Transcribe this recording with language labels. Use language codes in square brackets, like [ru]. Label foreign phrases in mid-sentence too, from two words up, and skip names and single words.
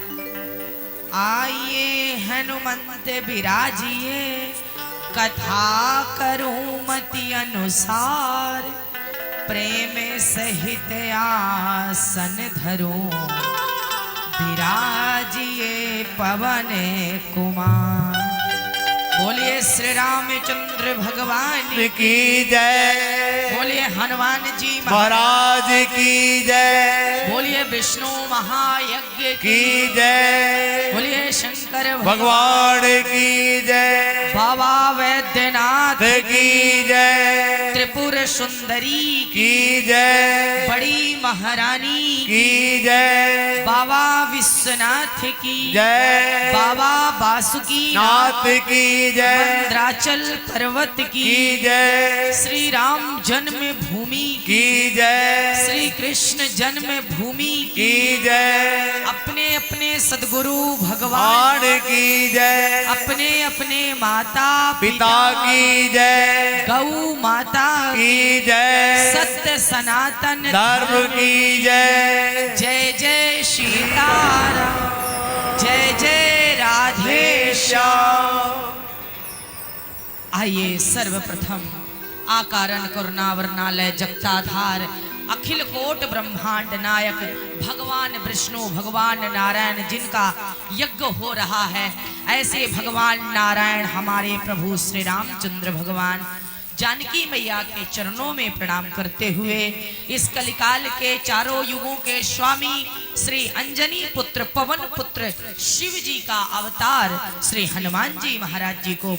[hi] आइए हनुमंत बिराजिए, कथा करूं मति अनुसार, प्रेम सहित आसन धरूं, बिराजिए पवन कुमार। बोलिए श्री रामचंद्र भगवान की जय, बोलिए हनुमान जी महाराज की जय, बोलिए विष्णु महायज्ञ की जय, बोलिए शंकर भगवान की जय, बाबा वैद्यनाथ की जय, त्रिपुर सुंदरी की जय, बड़ी महारानी की जय, बाबा विश्वनाथ की जय, बाबा बासुकी नाथ की जय, मंद्राचल पर्वत की जय, श्री राम जन्म भूमि की जय, श्री कृष्ण जन्म भूमि की जय, अपने अपने सदगुरु भगवान की जय, अपने अपने माता पिता की जय, गौ माता की जय, सत्य सनातन धर्म की जय, जय जय सीताराम, जय जय राधे श्याम। आइए सर्वप्रथम आकारण करुणावरणालय जगताधार अखिल कोट ब्रह्मांड नायक भगवान विष्णु भगवान नारायण जिनका यज्ञ हो रहा है, ऐसे भगवान नारायण हमारे प्रभु श्री रामचंद्र भगवान जानकी मैया के चरणों में प्रणाम करते हुए इस कलिकाल के चारों युगों के स्वामी श्री अंजनी पुत्र पवन पुत्र शिव जी का अवतार श्री हनुमान जी महाराज जी को